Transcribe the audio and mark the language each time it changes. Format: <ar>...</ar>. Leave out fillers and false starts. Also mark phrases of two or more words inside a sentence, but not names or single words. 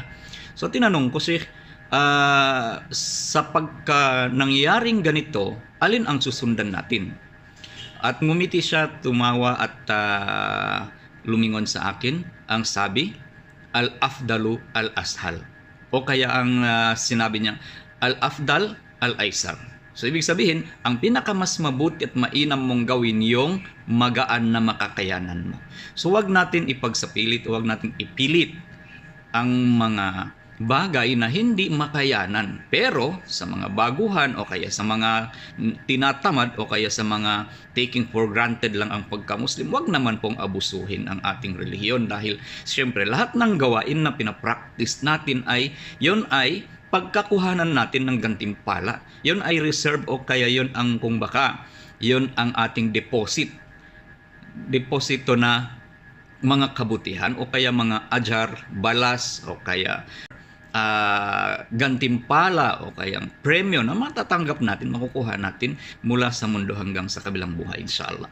<tl>So tinanong ko, Sheikh, sa pagka nangyaring ganito, alin ang susundan natin? At ngumiti siya, tumawa at lumingon sa akin. Ang sabi,</tl> <ar>الأفضل الأسهل.</ar> <tl>O kaya ang sinabi niya,</tl> <ar>الأفضل الأيسر.</ar> <tl>So ibig sabihin, ang pinakamas mabuti at mainam mong gawin yung magaan na makakayanan mo. So wag natin ipagsapilit, wag natin ipilit ang mga bagay na hindi makayanan. Pero sa mga baguhan o kaya sa mga tinatamad o kaya sa mga</tl> <en>taking for granted</en> <tl>lang ang pagka-Muslim, wag naman pong abusuhin ang ating relihiyon, dahil siyempre lahat ng gawain na pinapractice natin ay yun ay pagkakuhanan natin ng gantimpala. Yun ay reserve o kaya yun ang kung baka yun ang ating deposito na mga kabutihan o kaya mga ajar, balas o kaya gantimpala o kayang premyo na matatanggap natin, makukuha natin mula sa mundo hanggang sa kabilang buhay, inshallah.</tl>